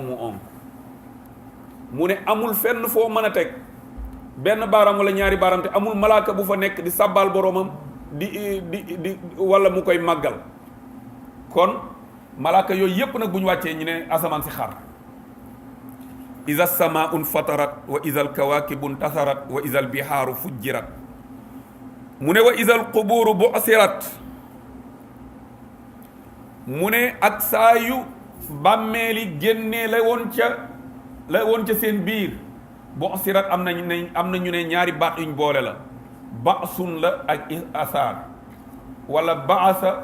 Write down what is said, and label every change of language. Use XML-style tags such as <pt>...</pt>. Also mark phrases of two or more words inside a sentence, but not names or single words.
<wo>mu onk mu ne amul fenn foo mën a teg benn baaraam wala ñaari baaraam te amul malaaka bu fa nekk di sàbbaal boroomam di wala mu koy màggal kon malaaka yooyu yépp nag bu ñu wàccee ñu ne asamaan si xar</wo> <ar>إذا سماء فطرت وإذا الكواكب انتثرت وإذا البحار فجرت</ar> <wo>mu ne</wo> <ar>وإذا القبور بعثرت</ar> <wo>mu ne ak saa yu bàmmeeli génnee la woon ca seen biir bu'sirat am na ñu ne ñaari baat yuñ boole la ba'sun la ak asaar wala ba'asa</wo>